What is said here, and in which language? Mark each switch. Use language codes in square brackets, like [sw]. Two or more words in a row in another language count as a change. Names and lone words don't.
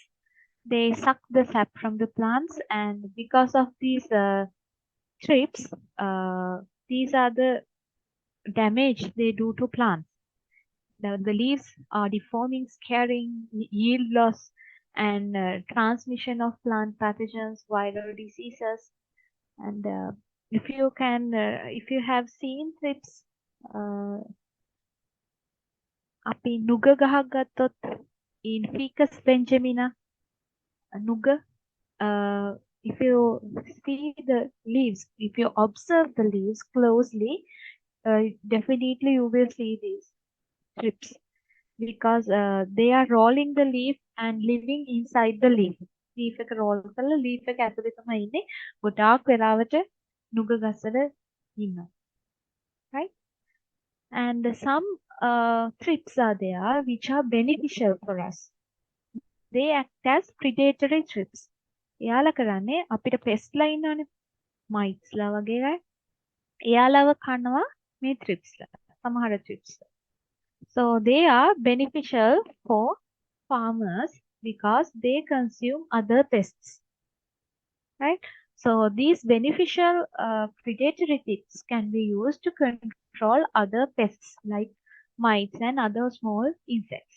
[en] They suck the sap from the plants, and because of these thrips, these are the damage they do to plants. The leaves are deforming, scaring, yield loss, and transmission of plant pathogens, viral diseases. And if you have seen thrips, [si] අපි නුග ගහක් ගත්තොත් [en] in Ficus benjamina, නුග, if you see the leaves, if you observe the leaves closely, definitely you will see these thrips, because they are rolling the leaf and living inside the leaf. [si] Leaf එක roll කරලා leaf එක ඇතුලේ තමයි ඉන්නේ. ගොඩාක් වෙලාවට නුග ගසල ඉන්නවා. [en] Right? And some thrips are there which are beneficial for us. They act as predatory thrips. [si] එයාලා කරන්නේ අපිට pest ලා ඉන්නවනේ, mites ලා වගේ අය. එයාලව කනවා මේ thrips ලා. සමහර thrips. [en] So they are beneficial for farmers because they consume other pests, right? So these beneficial predatory tips can be used to control other pests like mites and other small insects.